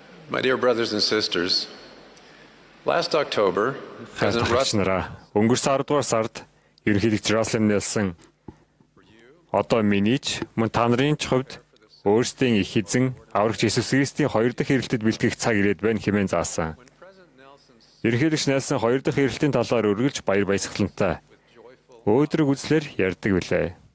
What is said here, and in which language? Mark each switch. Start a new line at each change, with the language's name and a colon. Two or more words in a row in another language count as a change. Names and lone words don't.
English: My dear brothers and sisters, last October, President Russell
Mongolian: өнгөрсөн 10 дугаар сард ерөнхийлөгч Russell Nelson одоо миний ч мөн та нарын ч хувьд өөрсдийн их эзэн аврагч Иесус Христийн 2 дахь ирэлтэд бэлтгэх цаг ирээд байна хэмээн заасан. Ерөнхийлөгч Nelson 2 дахь ирэлтийн талаар үргэлж баяр баясгалантай өөдрөг үзлэр ярьдаг билээ.